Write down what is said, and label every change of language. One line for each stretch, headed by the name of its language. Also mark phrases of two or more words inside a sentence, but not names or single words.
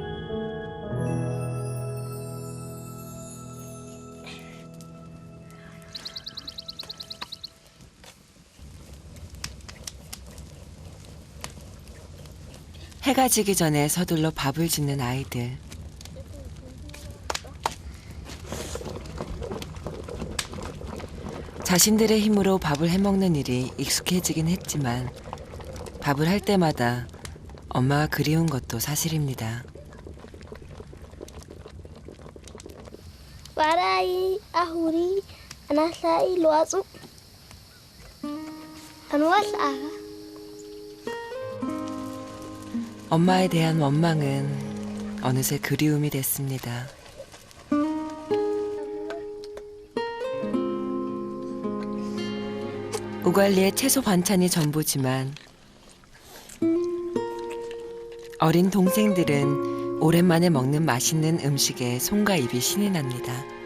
Korean: 해가 지기 전에 서둘러 밥을 짓는 아이들. 자신들의 힘으로 밥을 해먹는 일이 익숙해지긴 했지만 밥을 할 때마다 엄마가 그리운 것도 사실입니다. Parai ahuri anasai luasu. Anwasa. 엄마에 대한 원망은 어느새 그리움이 됐습니다. 우갈리의 채소 반찬이 전부지만 어린 동생들은 오랜만에 먹는 맛있는 음식에 손과 입이 신이 납니다.